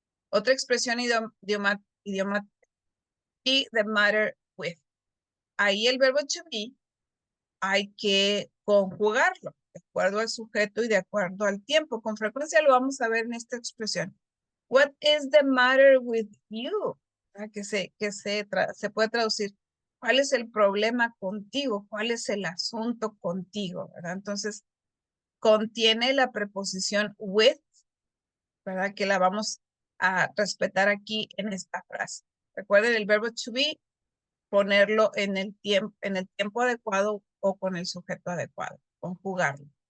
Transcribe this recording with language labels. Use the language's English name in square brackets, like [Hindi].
[Spanish] Otra expresión idiomática, [English] be the matter with. [Spanish] Ahí el verbo to be hay que conjugarlo de acuerdo al sujeto y de acuerdo al tiempo. Con frecuencia lo vamos a ver en esta expresión. [English] What is the matter with you? [Spanish] Se puede traducir. ¿Cuál es el problema contigo? ¿Cuál es el asunto contigo? ¿Verdad? Entonces, contiene la preposición with, ¿verdad? Que la vamos a respetar aquí en esta frase. Recuerden el verbo to be, ponerlo en el tiempo adecuado o con el sujeto adecuado, conjugarlo.